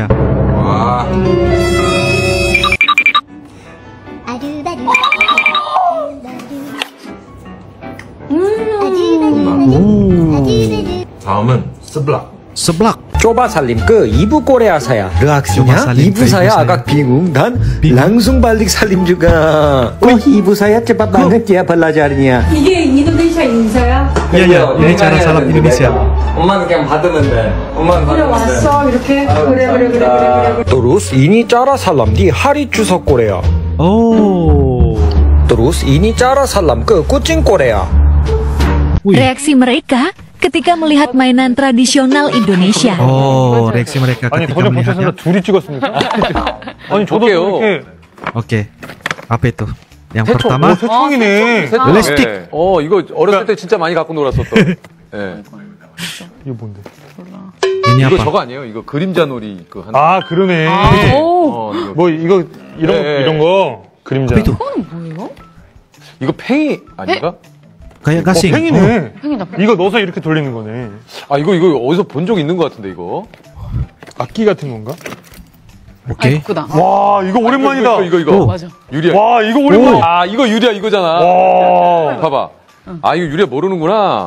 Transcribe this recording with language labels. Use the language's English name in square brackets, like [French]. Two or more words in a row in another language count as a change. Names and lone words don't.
[Korean] Wah. 다음은 [Indonesian] seblak. Coba salim ke ibu Korea saya. Reaksinya salim ibu ke saya ibu agak bingung dan langsung balik salim juga. Oh, ibu saya cepat banget ya belajarnya. [Korean] 이게 인도네시아 인사야? [Indonesian] Iya, ini cara salam Indonesia. [Korean] 엄마는 그냥 받으면 돼. 엄마는 그래 받으면 돼. 왔어 이렇게 그래. [Indonesian] Terus ini cara salam di hari Chuseok Korea. Oh. Terus ini cara salam ke kucing Korea. Reaksi mereka ketika melihat mainan tradisional Indonesia. Oh, reaksi mereka [Korean] 아니 [Indonesian] ketika [Korean] 전혀 [Indonesian] melihatnya. [Korean] 보셨습니다. 둘이 찍었습니까? 아니 저도 이렇게 [Indonesian] Oke. Apa itu? Yang [Korean] 태초. [Indonesian] pertama, [Korean] 태초이네. 렐스틱. 이거 어렸을 때 진짜 많이 갖고 놀았었던. 예. 이거 뭔데? [Indonesian] Ini [Korean] 이거 [Indonesian] apa? [Korean] 저거 아니에요? 이거 그림자 놀이 그 한. 아 그러네. 뭐 이거 이런 거 그림자. [Indonesian] Apa itu? [Korean] 이거 팽이 아닌가? [Indonesian] Kayak gasing. [Korean] 팽이네. 이거 넣어서 이렇게 돌리는 거네. 아 이거 어디서 본 적 있는 것 같은데 이거. 악기 같은 건가? 오케이. 와 이거 오랜만이다. 이거. 맞아. 유리야. 와 이거 오랜만이야. 아 이거 유리야 이거잖아. 와. 봐봐. 아 이거 유리야 모르는구나.